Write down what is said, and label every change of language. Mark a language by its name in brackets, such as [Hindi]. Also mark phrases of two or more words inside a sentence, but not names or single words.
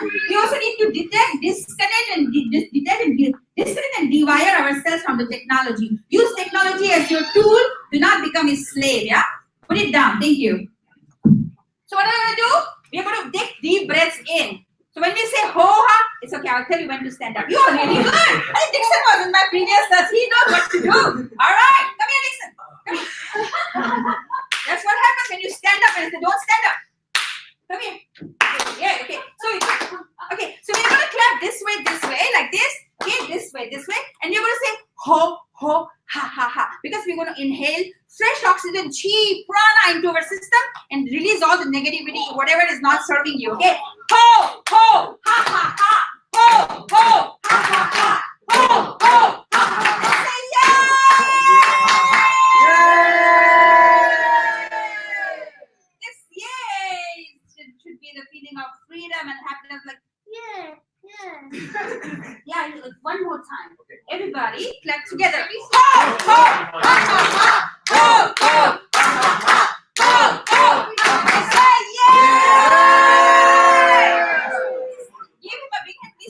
[English] We also need to disconnect and dewire ourselves from the technology. Use technology as your tool. Do not become a slave, yeah? Put it down. Thank you. So what are we going to do? We're going to take deep breaths in. So when we say ho-ha, it's okay. I'll tell you when to stand up. You are really good. I think Dixon was in my previous class. He knows what to do. All right. Come here, Dixon. Come here. That's what happens when you stand up and say, don't stand up. Come here. Yeah, okay. So we're going to clap this way, like this. Okay, this way. And you're going to say ho, ho, ha, ha, ha. Because we're going to inhale fresh oxygen, chi, prana into our system and release all the negativity, whatever is not serving you. Okay? Ho, ho, ha, ha, ha. Ho, ho, ha, ha, ha. Ho, ho, ha, ha, ha. Say yay! This yay should be the feeling of freedom and happiness, like yeah. Yeah, like one more time. Everybody clap together. Ho, Give him a big hand, please.